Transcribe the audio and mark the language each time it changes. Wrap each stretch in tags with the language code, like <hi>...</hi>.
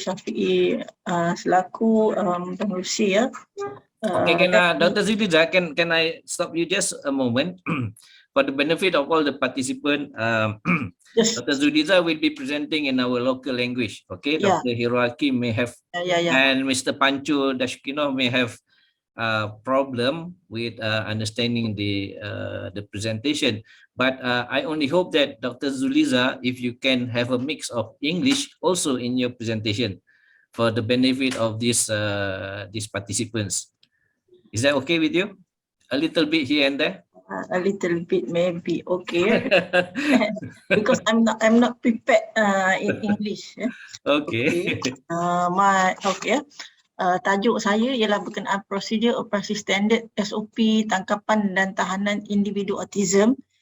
<ms>Syafiee selaku pengerusi ya.</ms> <en>Okay, Dr. Zuliza, can I stop you just a moment? For the benefit of all the participants, Yes. Dr. Zuliza will be presenting in our local language. Okay, Yeah. Dr. Hiroaki may have, and Mr. Pancho Dashkino may have problem with understanding the presentation. But I only hope that Dr. Zuliza, if you can have a mix of English also in your presentation for the benefit of these participants. Is that okay with you? A little bit here and there? A little bit maybe okay. Because I'm not prepared in English. Okay.</en> <ms>Tajuk saya ialah berkenaan prosedur operasi standard SOP tangkapan dan tahanan individu autism.</ms>